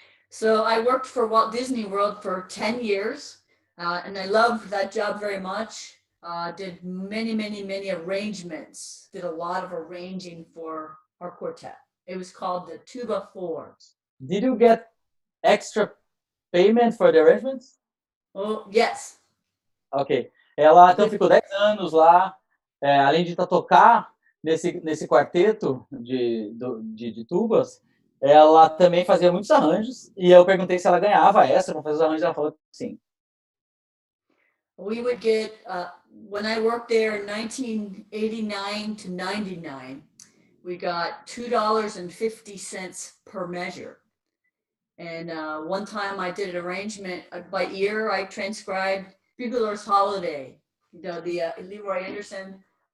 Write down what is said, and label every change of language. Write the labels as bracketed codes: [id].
[en] So I worked for Walt Disney World for 10 years, and I loved that job very much. Did many arrangements, did a lot of arranging for our quartet. It was called the Tuba Fours. Did you get extra payment for the arrangements? Oh, yes. Ok. [pt] Ela então ficou 10 anos lá, além de tocar nesse quarteto de tubas, ela também fazia muitos arranjos, e eu perguntei se ela ganhava extra para fazer os arranjos, ela falou que sim. [en] We would get, when I worked there in 1989 to 99, we got $2.50 per measure. And one time I did an arrangement by ear, I transcribed Bugler's Holiday, the Leroy Anderson.